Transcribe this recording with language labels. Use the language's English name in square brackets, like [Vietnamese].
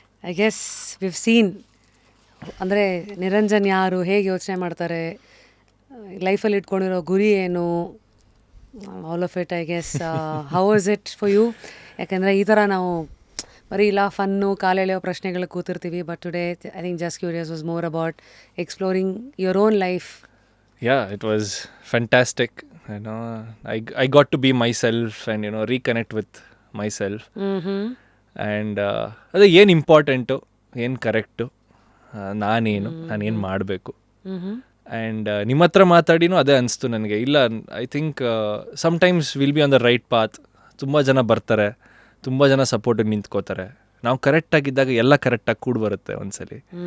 [English] I guess we've seen [Kannada] ಅಂದರೆ ನಿರಂಜನ್ ಯಾರು, ಹೇಗೆ ಯೋಚನೆ ಮಾಡ್ತಾರೆ, ಲೈಫಲ್ಲಿ ಇಟ್ಕೊಂಡಿರೋ ಗುರಿ ಏನು, [English] All of it. I guess how is it for you? [Kannada] ಯಾಕೆಂದರೆ ಈ ಥರ ನಾವು ಬರೀ ಇಲ್ಲ ಫನ್ನು ಕಾಲೆಳೆಯೋ ಪ್ರಶ್ನೆಗಳು ಕೂತಿರ್ತೀವಿ. [English] But today I think just curious was more about exploring your own life. It was fantastic. I got to be myself and reconnect with myself. [Kannada] And ಅದೇ ಏನು important, ಏನು ಕರೆಕ್ಟು, ನಾನೇನು ಮಾಡಬೇಕು. ಆ್ಯಂಡ್ ನಿಮ್ಮ ಹತ್ರ ಮಾತಾಡಿನೂ ಅದೇ ಅನಿಸ್ತು ನನಗೆ. ಇಲ್ಲ, [English] I think sometimes will be on the right path. [Kannada] ತುಂಬ ಜನ ಬರ್ತಾರೆ, ತುಂಬ ಜನ ಸಪೋರ್ಟಿಗೆ ನಿಂತ್ಕೋತಾರೆ. ನಾವು ಕರೆಕ್ಟಾಗಿದ್ದಾಗ ಎಲ್ಲ ಕರೆಕ್ಟಾಗಿ ಕೂಡ ಬರುತ್ತೆ ಒಂದ್ಸಲಿ.